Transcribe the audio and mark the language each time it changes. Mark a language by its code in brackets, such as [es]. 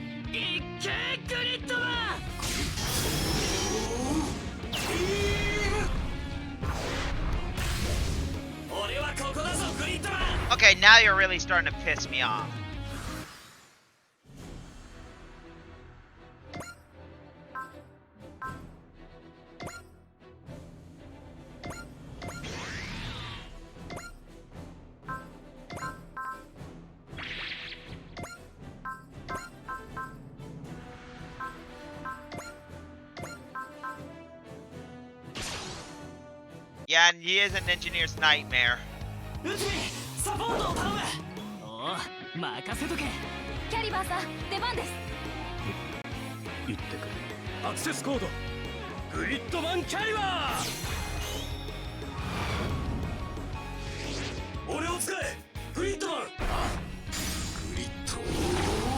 [ja] いけグリッドマン。俺はここだぞグリッドマン。 [en] Okay, now you're really starting to piss me off. Yeah, and he is an engineer's nightmare. [ja] 内海サポートを頼む。おお任せとけ。キャリバーさん出番です。行ってくれ。アクセスコードグリッドマンキャリバー。俺を使えグリッドマン。グリッド